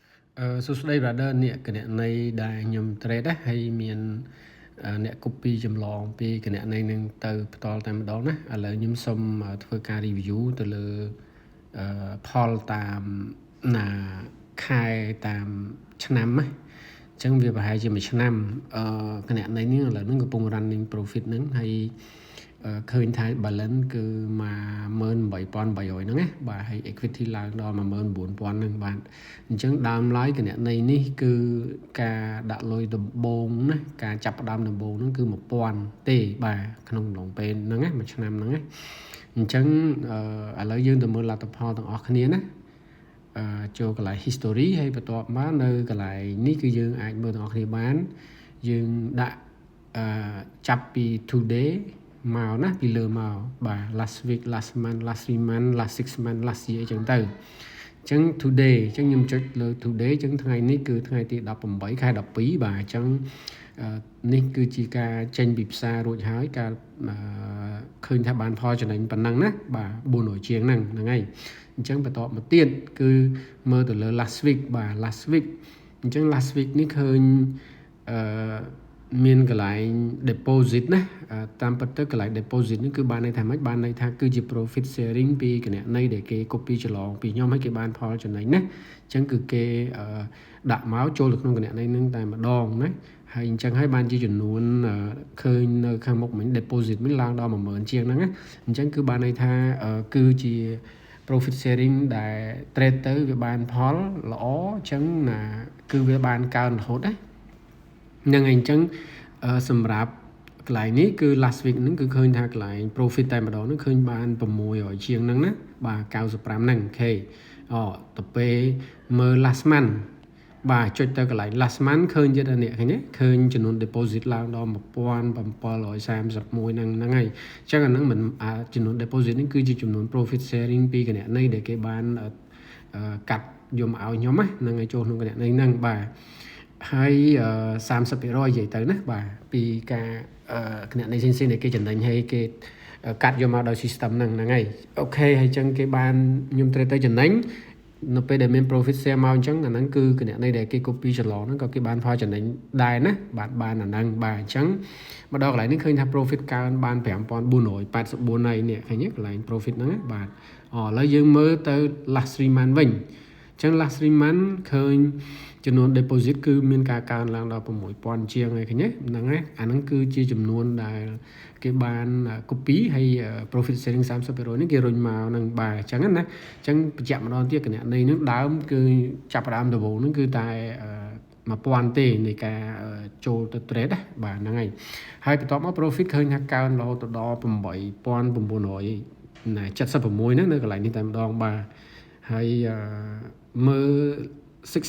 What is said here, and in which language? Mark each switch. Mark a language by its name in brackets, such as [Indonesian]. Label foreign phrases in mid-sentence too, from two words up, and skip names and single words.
[Khmer] សួស្តី brother អ្នកគណនីដែលខ្ញុំ trade ណាហើយមានអ្នក copy ចម្លងពីគណនីនឹងទៅផ្ទាល់តែម្ដងណាឥឡូវខ្ញុំសូមធ្វើការ review ទៅលើផលតាមណាខែតាមឆ្នាំណាអញ្ចឹងវាប្រហែលជាមួយឆ្នាំគណនីនេះឥឡូវហ្នឹងកំពុង [English] running profit [Khmer] ហ្នឹង ហើយឃើញថា balance គឺ18300ហ្នឹងណាបាទហើយ equity ឡើងដល់19000ហ្នឹងបាទអញ្ចឹងដើមឡើយគណនីនេះគឺការដាក់លុយដំបូងណាការចាប់ផ្ដើមដំបូងហ្នឹងគឺ1000ទេបាទ ក្នុងកំឡុងពេលហ្នឹងណាមួយឆ្នាំហ្នឹងណាអញ្ចឹងឥឡូវយើងទៅមើលលទ្ធផលទាំងអស់គ្នាណាចូលកន្លែង history ហើយបន្ទាប់មកនៅកន្លែង នេះគឺយើងអាចមើលទាំងអស់គ្នាបានយើងដាក់ចាប់ពី today មកណាពីលើមកបាទ [English] last week last month last 3 month last 6 month last year [Khmer] អញ្ចឹងទៅអញ្ចឹង today អញ្ចឹងខ្ញុំចុចលើ today អញ្ចឹងថ្ងៃនេះគឺថ្ងៃទី18ខែ12បាទអញ្ចឹងនេះគឺជាការចេញពីផ្សាររួចហើយការឃើញថាបានផលចំណេញប៉ុណ្ណឹងណាបាទ400ជាងហ្នឹងហើយអញ្ចឹងបន្តមកទៀតគឺមើលទៅលើ [English] last week [Khmer] បាទ [English] last week [Khmer] អញ្ចឹង [English] last week [Khmer] នេះឃើញ មានកន្លែង deposit ណាតាមពិតទៅកន្លែង deposit នេះគឺបានន័យថាម៉េចបានន័យថាគឺជា [English] profit sharing [Khmer] ពីគណនីដែលគេ copy ច្រឡងពីខ្ញុំហើយគេបានផលចំណេញណាអញ្ចឹង គឺគេដាក់មកចូលទៅក្នុងគណនីនឹងតែម្ដងណាហើយអញ្ចឹងហើយបានជាចំនួនឃើញនៅខាងមុខមិញ deposit មិញ ឡើងដល់10000ជាងហ្នឹងណាអញ្ចឹងគឺបានន័យថាគឺជា [English] profit sharing [Khmer] ដែល trade ទៅវាបានផលល្អអញ្ចឹងណាគឺវាបានកើនរហូតណាហ្នឹងហើយអញ្ចឹងសម្រាប់កន្លែងនេះគឺ [English] last week [Khmer] ហ្នឹងគឺឃើញថាកន្លែង profit តែម្ដងហ្នឹងឃើញបាន600ជាងហ្នឹងណាបាទ95ហ្នឹងអូខេទៅពេលមើល [English] last month [Khmer] បាទចុចទៅកន្លែង [English] last month [Khmer] ឃើញទៀតអ្នកឃើញទេឃើញចំនួន deposit ឡើងដល់ 1731ហ្នឹងហើយអញ្ចឹងអាហ្នឹងមិនចំនួន deposit នេះគឺជាចំនួន [English] profit sharing [Khmer] ពីគណនីដែលគេបានកាត់យកមកឲ្យខ្ញុំហ្នឹងហើយចូលក្នុងគណនីហ្នឹងបាទហើយ30%និយាយទៅណាបាទពីការគណនីផ្សេងៗដែលគេចំណេញឲ្យគេកាត់យកមកដោយ system ហ្នឹងហើយអូខេហើយអញ្ចឹងគេបានខ្ញុំត្រូវទៅចំណេញនៅពេលដែលមាន [English] profit share [Khmer] មកអញ្ចឹងអាហ្នឹងគឺគណនីដែលគេ copy ច្រឡងហ្នឹងក៏គេបានផលចំណេញ ដែរណាបានអាហ្នឹងបាទអញ្ចឹងមកដល់កន្លែងនេះឃើញថា profit កើនបាន5484ហើយនេះឃើញទេកន្លែង profit ហ្នឹងបាទឥឡូវយើងមើលទៅ [English] last 3 month [Khmer] វិញអញ្ចឹង [English] last 3 month [Khmer] ឃើញចំនួន deposit គឺមានការកើនឡើងដល់6000ជាងហើយឃើញទេហ្នឹងណាអាហ្នឹងគឺជាចំនួនដែលគេបាន copy ហើយ [English] profit sharing [Khmer] 30% នេះគេរុញ មកនឹងបាទអញ្ចឹងណាអញ្ចឹងបញ្ជាក់ម្ដងទៀតគណនីហ្នឹងដើមគឺចាប់ផ្ដើមដំបូងហ្នឹងគឺតែ1000ទេនៃការចូលទៅ trade ណាបាទហ្នឹងហើយបន្ទាប់មក profit ឃើញថាកើនរហូតដល់8976ហ្នឹងនៅកន្លែងនេះតែម្ដងបាទហើយមើល6